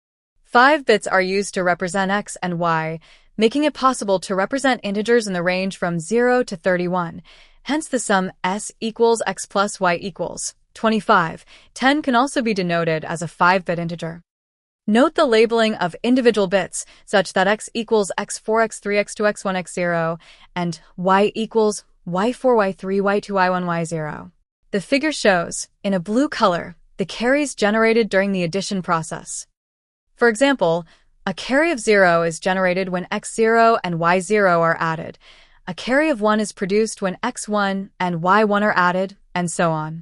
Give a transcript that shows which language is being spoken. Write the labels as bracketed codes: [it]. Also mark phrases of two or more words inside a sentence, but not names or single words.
[en] 5 bits are used to represent x and y, making it possible to represent integers in the range from 0 to 31. Hence the sum s equals x plus y equals 25. 10 can also be denoted as a 5-bit integer. Note the labeling of individual bits, such that x equals x4, x3, x2, x1, x0, and y equals y4, y3, y2, y1, y0. The figure shows, in a blue color, the carries generated during the addition process. For example, a carry of 0 is generated when x0 and y0 are added. A carry of 1 is produced when x1 and y1 are added, and so on.